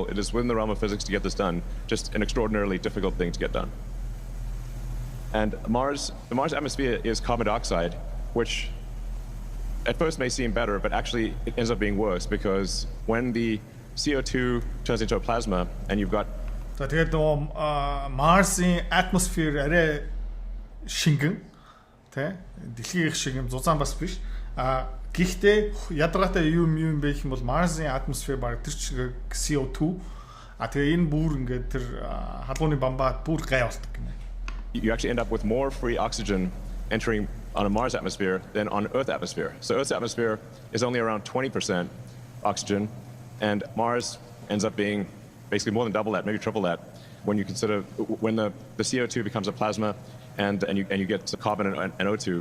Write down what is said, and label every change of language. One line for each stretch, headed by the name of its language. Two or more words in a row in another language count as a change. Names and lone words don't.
English: It is within the realm of physics to get this done, just an extraordinarily difficult thing to get done. And the Mars atmosphere is carbon dioxide, which at first may seem better, but actually it ends up being worse, because when the CO2 turns into a plasma and you've got
Mongolian: тэгээд Mars-ийн atmosphere арай шингэн тэ дэлхийн шиг юм зузаан бас биш. Гэхдээ ядаргаатай юм бэ гэх юм бол Mars-ийн atmosphere баг тэр чиг CO2 тэгээ энэ бүр ингээд тэр халууны бамбаа бүр гай болдог гинэ.
English: You actually end up with more free oxygen entering on a Mars atmosphere than on Earth atmosphere. So Earth's atmosphere is only around 20% oxygen, and Mars ends up being basically more than double that, maybe triple that, when you consider when the CO2 becomes a plasma and you get carbon and O2.